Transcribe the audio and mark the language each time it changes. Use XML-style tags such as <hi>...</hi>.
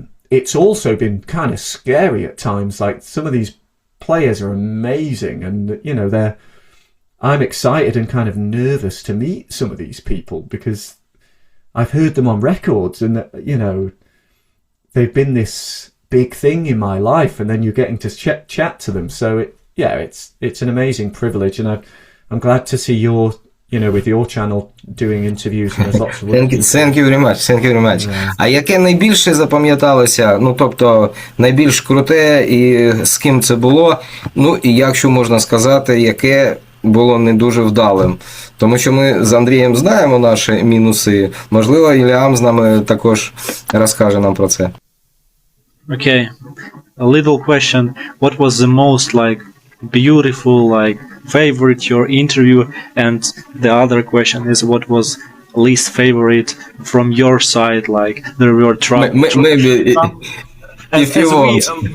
<en>It's also been kind of scary at times. Like, some of these players are amazing, and I'm excited and kind of nervous to meet some of these people because I've heard them on records, and they've been this big thing in my life, and then you're getting to chat to them. So it's an amazing privilege, and I'm glad to see your with your channel doing interviews, and there's lots of Thank you very much.</en> <uk>А яке найбільше запам'яталося, тобто найбільш круте, і з ким це було, і якщо можна сказати, яке було не дуже вдалим. Тому що ми з Андрієм знаємо наші мінуси. Можливо, Ліам з нами також розкаже нам про це.</uk> <en>Okay, a little question. What was the most beautiful, favorite your interview? And the other question is, what was least favorite from your side? There were Maybe if you want.</en>